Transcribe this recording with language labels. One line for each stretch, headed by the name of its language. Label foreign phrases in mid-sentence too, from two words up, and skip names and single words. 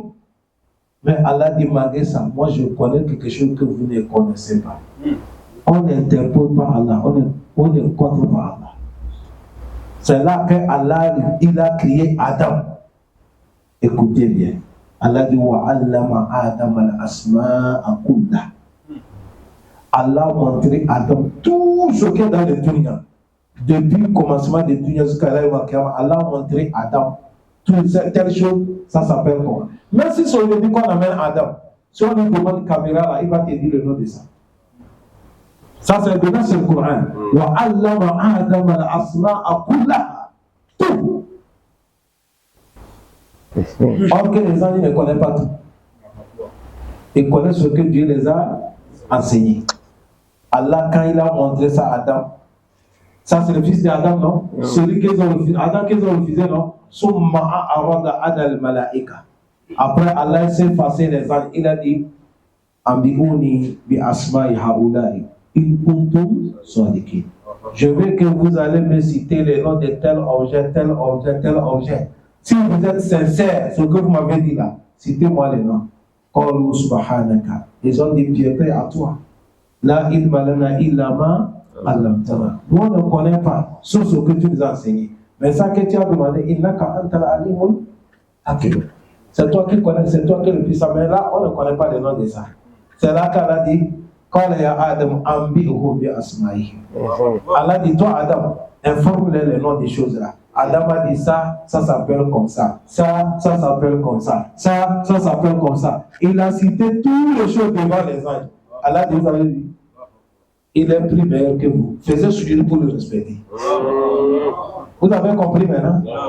French: Mais Allah dit, malgré ça, moi je connais quelque chose que vous ne connaissez pas. On n'interpelle pas Allah, on ne contre pas Allah. C'est là que Allah, il a créé Adam. Écoutez bien. Allah dit,
Arabic: وعلم آدم الأسماء كلها.
French: Allah a montré à Adam tout ce qui est dans le dunya. Depuis le commencement de dunya jusqu'à
Arabic: يوم القيامة,
French: Allah a montré à Adam toutes ces telles choses, ça s'appelle comment? Même si c'est aujourd'hui qu'on amène Adam, Si on lui demande caméra, là, il va te dire le nom de ça. Ça, c'est dedans, c'est le Coran.
Arabic: وعلم آدم الأسماء كلها.
French: Tout. Or que les anges ne connaissent pas tout. Ils connaissent ce que Dieu les a enseigné. Allah, quand il a montré ça à Adam, ça c'est le fils d'Adam, non? Celui qu'ils ont refusé, Adam qu'ils ont refusé, non?
Arabic: ثم عرض على الملائكة.
French: Après, Allah s'est effacé les anges. Il a dit,
Arabic: أنبئوني بأسماء هؤلاء. إن كنتم صادقين.
French: Je veux que vous allez me citer les noms de tel objet, tel objet, tel objet. Si vous êtes sincère, ce que vous m'avez dit là, citez-moi les noms.
Arabic: قالوا سبحانك.
French: Ils ont dit piété à toi.
Arabic: لا علم لنا إلا ما علمتنا.
French: Nous on ne connaît pas, sauf ce que tu nous as enseigné. Mais ça que tu as demandé,
Arabic: إنك أنت العليم الحكيم.
French: C'est toi qui connais, c'est toi qui le puissant. Mais là, on ne connaît pas les noms de ça. C'est là qu'Allah dit,
Arabic: قال يا آدم أنبئه بأسمائه.
French: Allah dit, toi Adam, informe-les les noms des choses là. Adam a dit ça s'appelle comme ça. Ça s'appelle comme ça. Ça s'appelle comme ça. Il a cité toutes les choses devant les anges. Allah dit, vous avez dit, il est plus meilleur que vous. Faisez suivre pour le respecter. Vous avez compris maintenant?